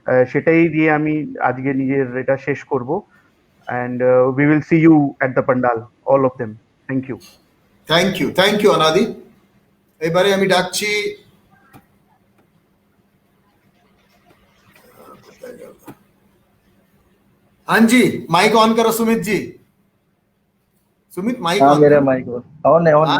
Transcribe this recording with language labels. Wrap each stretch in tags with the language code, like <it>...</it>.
<bn>সেটাই দিয়ে আমি আজকে নিজের এটা শেষ করব।</bn> <en>and we will see you at the pandal, all of them. Thank you. Thank you Anadi.</en> <bn>এবারে আমি ডাকছি</bn> <hi>हाँ जी, माइक ऑन करो सुमित जी। सुमित माइक हाँ ऑन मेरा करो। माइक ऑन है।</hi>